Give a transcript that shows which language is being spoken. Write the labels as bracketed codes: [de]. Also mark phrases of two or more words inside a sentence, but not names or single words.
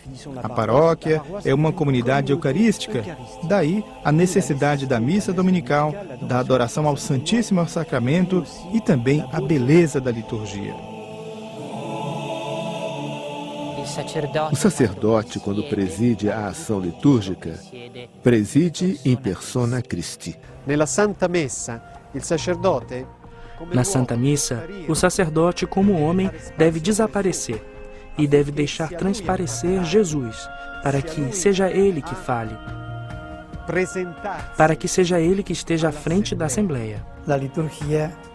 [pt] A paróquia é uma comunidade eucarística, daí a necessidade da missa dominical, da adoração ao Santíssimo Sacramento e também a beleza da liturgia. O sacerdote, quando preside a ação litúrgica, preside [la] in persona Christi. [it] Nella Santa Messa, il sacerdote [pt] Na Santa Missa, o sacerdote, como homem, deve desaparecer e deve deixar transparecer Jesus, para que seja ele que fale, para que seja ele que esteja à frente da Assembleia. A liturgia